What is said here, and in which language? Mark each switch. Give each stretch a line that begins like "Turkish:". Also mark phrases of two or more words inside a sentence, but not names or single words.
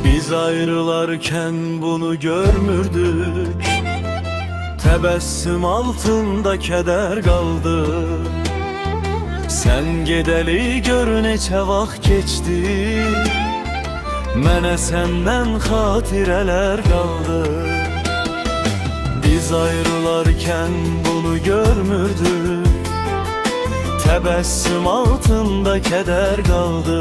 Turkish: Biz ayrılarken bunu görmürdük. Tebessüm altında keder kaldı.
Azerbaijani: Sen gedeli gör neçə vaxt geçti. Mənə səndən xatirələr qaldı.
Turkish: Biz ayrılarken bunu görmürdük. Tebessüm altında keder kaldı.